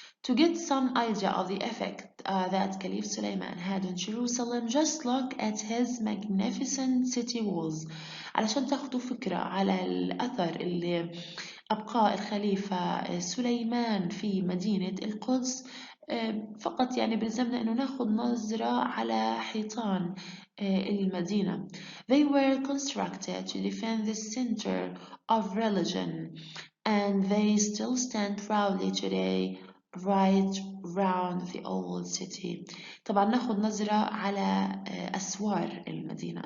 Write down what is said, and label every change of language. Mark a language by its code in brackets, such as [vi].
[en] To get some idea of the effect that Caliph Suleiman had on Jerusalem, just look at his magnificent city walls. [ar] علشان تاخدوا فكرة على الأثر اللي أبقاه الخليفة سليمان في مدينة القدس فقط بلزمنا إنه ناخد نظرة على حيطان المدينة. [en] They were constructed to defend the center of religion and they still stand proudly today right round the old city. [ar] طبعا ناخد نظرة على أسوار المدينة.